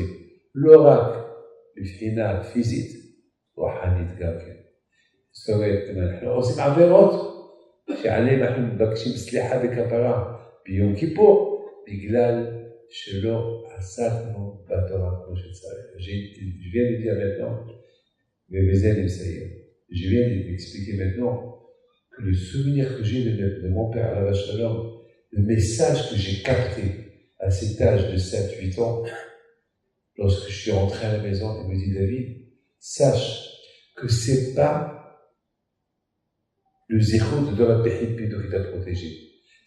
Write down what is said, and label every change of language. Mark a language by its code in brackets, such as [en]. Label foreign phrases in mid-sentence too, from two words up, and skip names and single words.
[he] לא רק מבחינה פיזית, רוחנית גם כן. זאת אומרת, אם אנחנו עושים עבירות, שעליהם אנחנו מבקשים סליחה וכפרה ביום כיפור, בגלל שלא עסקנו בתורה כמו שצריך. [fr] Je viens de dire maintenant, [he] ובזה אני מסיים. [fr] Je viens d'expliquer maintenant que le souvenir que j'ai de mon père [he] עליו השלום, [fr] le message que j'ai capté à cet âge de 7-8 ans, lorsque je suis rentré à la maison, il me dit, David, sache que c'est pas le zéro de Rabbi Pido qui t'a protégé.